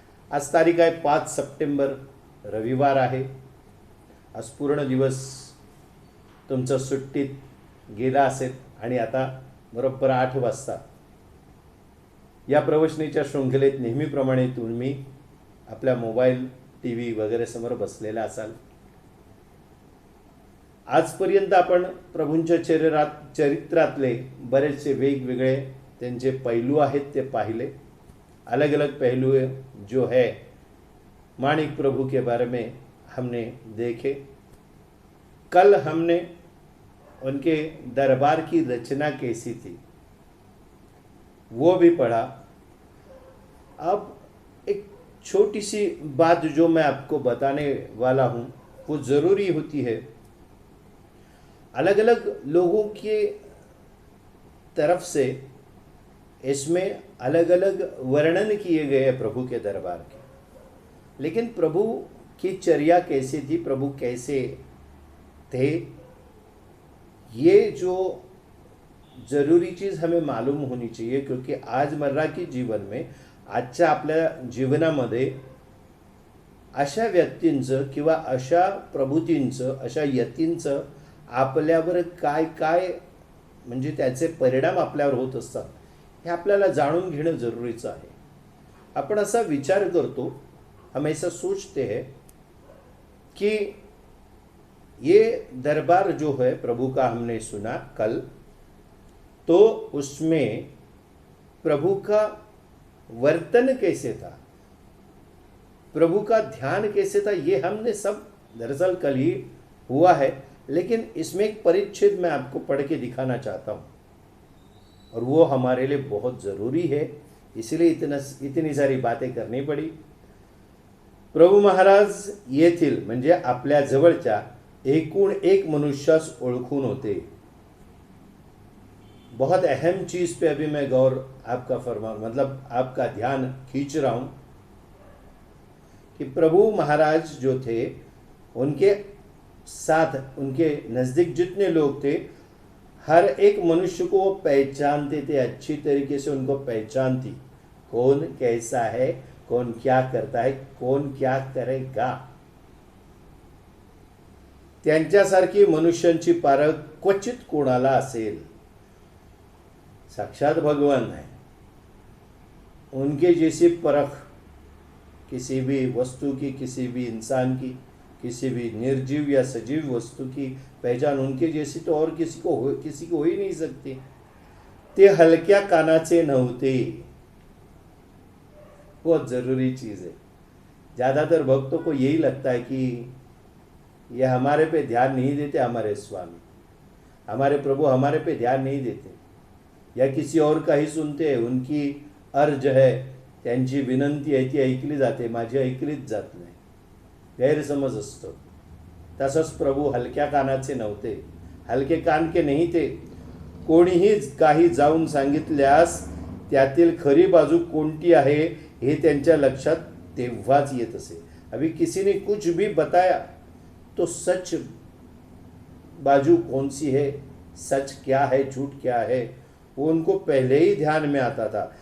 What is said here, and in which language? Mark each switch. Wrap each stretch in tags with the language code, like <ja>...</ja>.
<mr>आज तारीख आहे 5 सप्टेंबर, रविवार आहे। आज पूर्ण दिवस तुमचं सुट्टीत गेला असेल आणि आता बरोबर 8 वाजता या प्रवचनीच्या शृंखलेत नेहमीप्रमाणे तुम्ही आपल्या मोबाईल, टी व्ही वगैरे समोर बसलेला असाल। आजपर्यंत आपण प्रभूंच्या चरित्रातले बरेचसे वेगवेगळे त्यांचे पैलू आहेत ते पाहिले।</mr> <hi>अलग अलग पहलू जो है माणिक प्रभु के बारे में हमने देखे। कल हमने उनके दरबार की रचना कैसी थी वो भी पढ़ा। अब एक छोटी सी बात जो मैं आपको बताने वाला हूँ वो ज़रूरी होती है। अलग अलग लोगों के तरफ से इसमें अलग अलग वर्णन किए गए प्रभु के दरबार के, लेकिन प्रभु की चर्या कैसी थी, प्रभु कैसे थे, ये जो ज़रूरी चीज़ हमें मालूम होनी चाहिए। क्योंकि आज मर्रा की जीवन में,</hi> <mr>आजच्या आपल्या जीवनामध्ये अशा व्यक्तींचं किंवा अशा प्रभूतींचं, अशा यतींचं आपल्यावर काय काय म्हणजे त्याचे परिणाम आपल्यावर होत असतात हे आपल्याला जाणून घेणं जरुरीचं आहे। आपण असा विचार करतो,</mr> <hi>हम ऐसा सोचते हैं कि ये दरबार जो है प्रभु का हमने सुना कल, तो उसमें प्रभु का वर्तन कैसे था, प्रभु का ध्यान कैसे था, ये हमने सब दरअसल कल ही हुआ है। लेकिन इसमें एक परिच्छेद मैं आपको पढ़ के दिखाना चाहता हूँ और वो हमारे लिए बहुत ज़रूरी है, इसलिए इतनी सारी बातें करनी पड़ी।</hi> <mr>प्रभु महाराज येथील म्हणजे आपल्या जवळच्या एकूण एक मनुष्यास ओळखून होते।</mr> <hi>बहुत अहम चीज़ पे अभी मैं गौर आपका मतलब आपका ध्यान खींच रहा हूँ कि प्रभु महाराज जो थे उनके साथ, उनके नज़दीक जितने लोग थे, हर एक मनुष्य को वो पहचानते थे, अच्छी तरीके से उनको पहचान थी। कौन कैसा है, कौन क्या करता है, कौन क्या करेगा,</hi> <mr>त्यांच्यासारखी मनुष्यांची पारख क्वचित कोणाला असेल।</mr> <hi>साक्षात भगवान है, उनके जैसी परख किसी भी वस्तु की, किसी भी इंसान की, किसी भी निर्जीव या सजीव वस्तु की पहचान उनके जैसी तो और किसी को हो ही नहीं सकती।</hi> <mr>ते हलक्या कानाचे नव्हते.</mr> <hi>बहुत जरूरी चीज है. ज्यादातर भक्तों को यही लगता है कि ये हमारे पे ध्यान नहीं देते, हमारे स्वामी, हमारे प्रभु हमारे पे ध्यान नहीं देते, या किसी और का ही सुनते हैं. उनकी अर्ज है,</hi> <mr>त्यांची विनंती आहे ती ऐकली जाते, माझी ऐकलीच जात नाही. गैरसमज असतो. तसंच प्रभू हलक्या कानाचे नव्हते,</mr> <hi>हलके कान के नहीं थे.</hi> <mr>कोणीही काही जाऊन सांगितल्यास त्यातील खरी बाजू कोणती आहे हे त्यांच्या लक्षात तेव्हाच येत असे.</mr> <hi>अभी किसी ने कुछ भी बताया तो सच बाजू कौन सी है, सच क्या है, झूठ क्या है, वो उनको पहले ही ध्यान में आता था.</hi>